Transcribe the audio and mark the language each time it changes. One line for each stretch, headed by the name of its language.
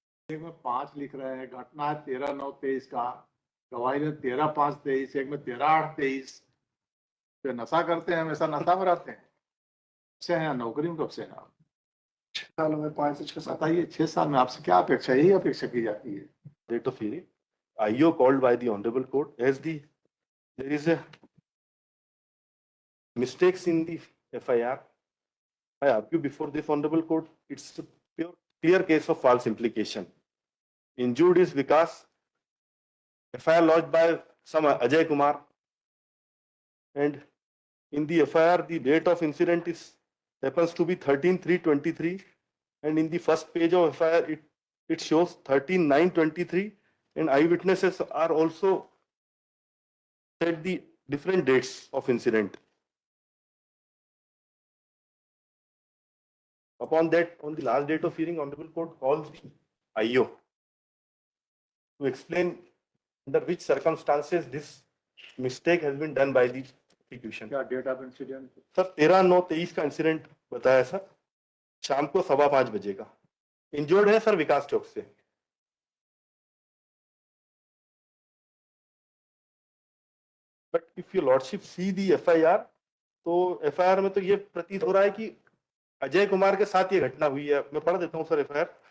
Hindi: एक में 5 लिख रहे हैं, घटना है 13/9/23 का, गवाही में 13/5/23, एक में 13/8/23। तो नशा करते हैं, हमेशा नशा में रहते हैं। से हैं नौकरी में कब से हैं आप? 6 साल हो गए, 5 से 6 साल। बताइए 6 साल में आपसे क्या अपेक्षा? यही अपेक्षा की जाती है।
English: Date of hearing. IO called by the Honorable Court as there is a mistakes in the FIR. I argue before this Honorable Court, it's a clear case of false implication. Injured is Vikas. FIR lodged by some Ajay Kumar, and in the FIR the date of incident happens to be 13/3/23, and in the first page of FIR it shows 13/9/23, and eyewitnesses are also said the different dates of incident. Upon that, on the last date of hearing, Honorable Court calls the IO to explain under which circumstances this mistake has been done by the prosecution.
Hindi: क्या date of incident? Sir 13/9/23 का incident बताया sir, शाम को 5:15 बजे का। Injured है sir विकास चौक से।
English: but if your lordship see the FIR,
Hindi: तो FIR में तो ये प्रतीत हो रहा है कि अजय कुमार के साथ ये घटना हुई है। मैं पढ़ देता हूं सर FIR।